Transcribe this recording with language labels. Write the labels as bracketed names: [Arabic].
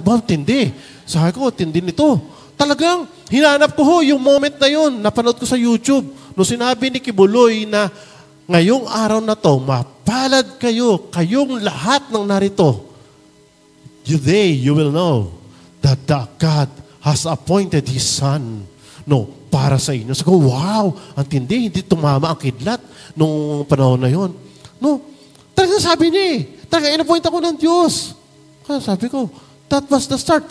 [Filipino] Wow, tindi. Sabi ko, tindi nito. Talagang, hinanap ko yung moment na yun. Napanood ko sa YouTube. Nung sinabi ni Kibuloy na, ngayong araw na to, mapalad kayo, kayong lahat ng narito. [English] Today, you will know that God has appointed His Son. [Filipino] No, para sa inyo. Sabi ko, wow, ang tindi, hindi tumama ang kidlat nung panahon na yon. No, talagang sabi niya talagang in-appoint ako ng Diyos. Kaya sabi ko, [English] that was the start.